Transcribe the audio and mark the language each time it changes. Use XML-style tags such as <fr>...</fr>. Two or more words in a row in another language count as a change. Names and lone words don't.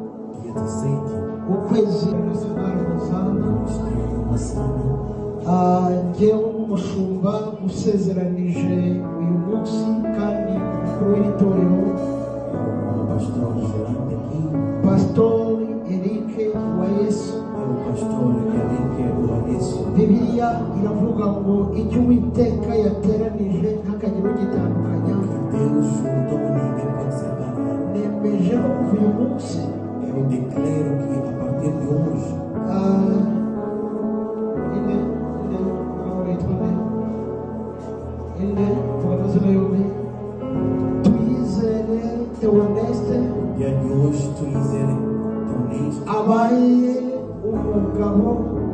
<rw>ukwezi njyewe nk'umushumba usezeranije uyu munsi kandi umukuru w'itorero Pastor Eric wa Yesu. Bibiliya iravuga ngo icyo Uwiteka yateranije ntakagira ugitandukanya. Nemeje no kuva uyu munsi</rw> <pt>eu declaro que a partir de hoje</pt> <rw>tuyizere Theoneste</rw> <pt>dia de hoje tuyizere Theoneste</pt> <rw>abaye umugabo</rw>